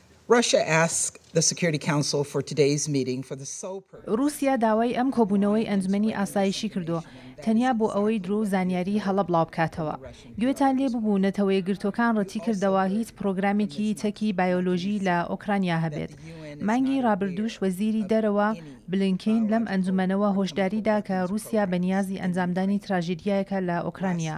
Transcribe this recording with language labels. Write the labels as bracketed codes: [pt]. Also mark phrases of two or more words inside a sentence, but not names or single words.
[en] Russia asked the Security Council for today's meeting for the sole purpose. [ckb] رووسیا داوای ئەم کۆبوونەوەی ئەنجومەنی ئاسایشی کردو تەنیا بۆ ئەوەی درۆ و زانیاری هەڵە بڵاو بکاتەوە. گوێتان لێ ببوو نەتەوەی گرتوەکان ڕەتی کردەوە هیچ پرۆگرامێکی تەکی بایۆلۆژی لە ئۆکرانیا هەبێت. مانگی ڕابردووش وەزیری دەرەوە بلینکین لەم ئەنجومەنەوە هۆشداریدا کە رووسیا بەنیازی ئەنجامدانی تراژیدیایەکە لە ئۆکرانیا.